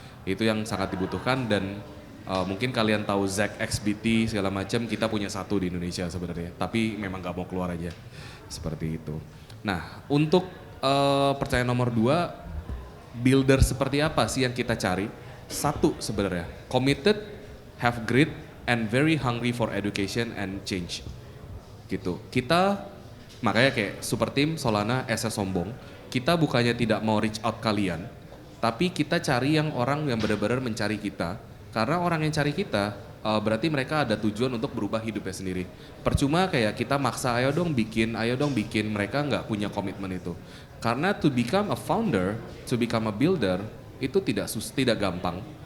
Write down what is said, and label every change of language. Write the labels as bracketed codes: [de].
[id] Itu yang sangat dibutuhkan dan mungkin kalian tahu Zack XBT segala macam, kita punya satu di Indonesia sebenarnya, tapi memang nggak mau keluar aja, seperti itu. Nah, untuk pertanyaan nomor 2, builder seperti apa sih yang kita cari? Satu sebenarnya, [en] committed, have grit, and very hungry for education and change. [id] Gitu. Kita makanya kayak Super Team, Solana, SS Sombong, kita bukannya tidak mau reach out kalian, tapi kita cari yang orang yang benar-benar mencari kita. Karena orang yang cari kita, berarti mereka ada tujuan untuk berubah hidupnya sendiri. Percuma kayak kita maksa, ayo dong bikin, mereka nggak punya komitmen itu. Karena [en] to become a founder, to become a builder, [id] itu tidak gampang.